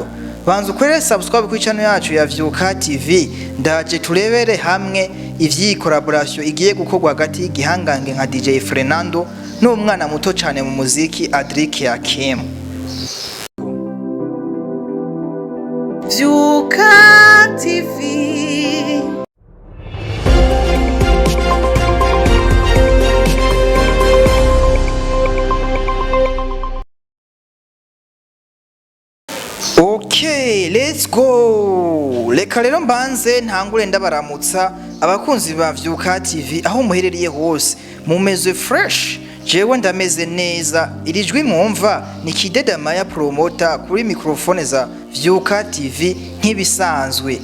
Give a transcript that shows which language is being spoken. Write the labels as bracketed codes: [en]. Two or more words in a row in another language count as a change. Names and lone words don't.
[rn] Banza ukorere subscribe ku channel yacu ya Vyuka TV ndaje turebere hamwe ivyi collaboration igiye gukorwa hagati y'igihangange nka DJ Fernando n'umwana muto cyane mu muziki Adrique Hakim. Vyuka TV. [en] Okay, let's go. [rn] Reka rero mbanze ntangure ndabaramutsa abakunzi ba Vyuka TV aho muherereye hose. Mumeze fresh, jewe ndameze neza. Irijwi mwumva ni Kideda Maya promoter kuri microphone za Vyuka TV nk'ibisanzwe.